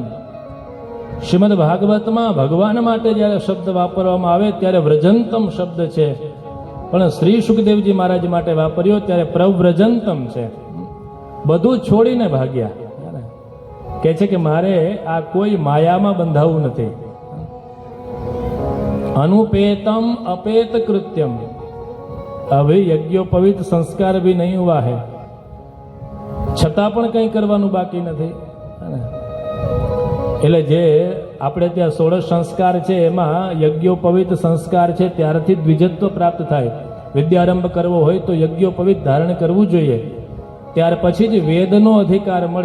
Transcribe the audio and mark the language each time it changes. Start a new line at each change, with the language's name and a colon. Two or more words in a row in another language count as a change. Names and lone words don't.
Gujarati: શ્રીમદ ભાગવતમાં ભગવાન માટે જ્યારે શબ્દ વાપરવામાં આવે ત્યારે વ્રજંતમ શબ્દ છે, પણ શ્રી સુખદેવજી મહારાજ માટે વાપર્યો ત્યારે પ્રવ્રજંતમ છે. બધું છોડીને ભાગ્યા. કહે છે કે મારે આ કોઈ માયામાં બંધાવું નથી.
Sanskrit: अनुपेतम अपेत कृत्यम.
Hindi: अभी यज्ञोपवित संस्कार भी नहीं हुआ है,
Gujarati: છતાં પણ કંઈ કરવાનું બાકી નથી. એટલે જે આપણે ત્યાં 16 સંસ્કાર છે એમાં યજ્ઞોપવિત સંસ્કાર છે ત્યારથી દ્વિજત્વ પ્રાપ્ત થાય. વિદ્યારંભ કરવો હોય તો યજ્ઞોપવિત ધારણ કરવું જોઈએ, ત્યાર પછી જ વેદનો અધિકાર મળે.